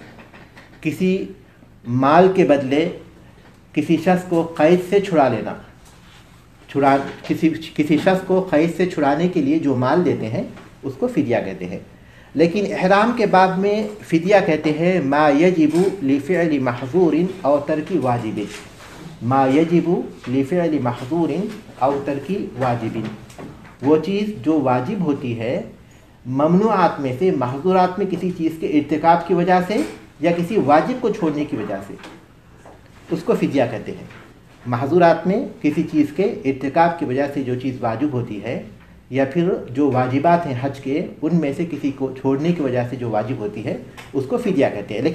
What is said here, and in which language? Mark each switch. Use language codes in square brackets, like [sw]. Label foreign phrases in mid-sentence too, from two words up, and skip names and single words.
[ur] کسی مال کے بدلے کسی شخص کو قید سے چھڑا لینا، کسی شخص کو قید سے چھڑانے کے لیے جو مال دیتے ہیں اس کو فدیہ کہتے ہیں۔ لیکن احرام کے باب میں فدیہ کہتے ہیں [ar] ما یجب لفعل محظور او ترک واجب، ما یجب لفعل محظور او ترک واجب، [ur] وہ چیز جو واجب ہوتی ہے ممنوعات میں سے، محظورات میں کسی چیز کے ارتکاب کی وجہ سے یا کسی واجب کو چھوڑنے کی وجہ سے، اس کو فدیہ کہتے ہیں۔ محظورات میں کسی چیز کے ارتکاب کی وجہ سے جو چیز واجب ہوتی ہے یا پھر جو واجبات ہیں حج کے ان میں سے کسی کو چھوڑنے کی وجہ سے جو واجب ہوتی ہے اس کو فدیہ کہتے ہیں۔